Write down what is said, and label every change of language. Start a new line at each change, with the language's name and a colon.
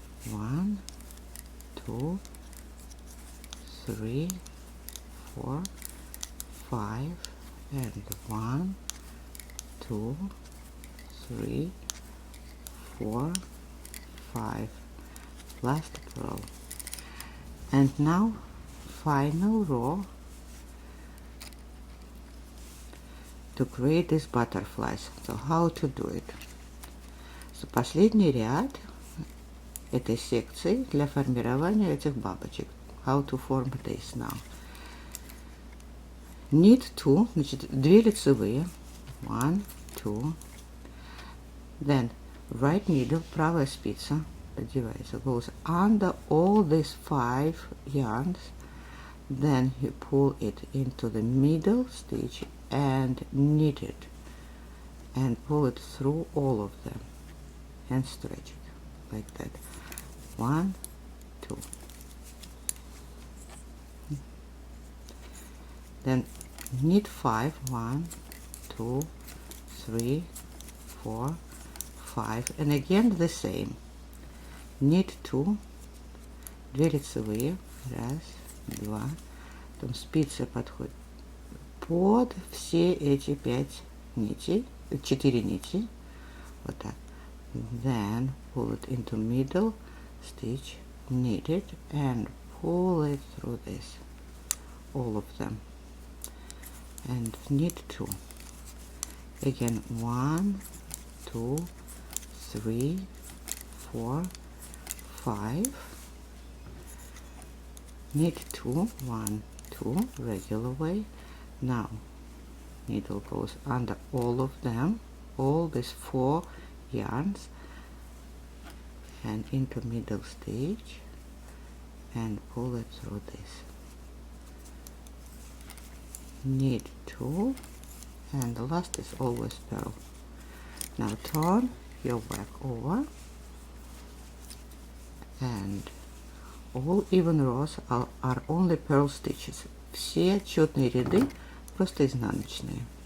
English: 1, 2, 3, 4, 5, and 1, 2, 3, 4, 5. Last row. And now final row to create these butterflies. So how to do it? So
Russian: последний ряд этой секции для формирования этих бабочек.
English: How to form this now. Knit two,
Russian: значит, 2 лицевые.
English: 1, 2. Then right needle,
Russian: правая спица, одевается,
English: goes under all these 5 yarns. Then you pull it into the middle stitch and knit it. And pull it through all of them. And stretch it like that. 1, 2. Then knit 5, 1, 2, 3, 4, 5, and again the same. Knit 2,
Russian: 2 лицевые, раз, два, потом спица подходит под все эти 5 нитей, 4 нити, вот так.
English: Then pull it into middle stitch, knit it, and pull it through this, all of them. And knit 2. Again, 1, 2, 3, 4, 5. Knit 2, 1, 2, regular way. Now, needle goes under all of them, all these 4 yarns, and into middle stitch, and pull it through this. Knit 2, and the last is always purl. Now turn your work over, and all even rows are only purl stitches.
Russian: Все четные ряды просто изнаночные.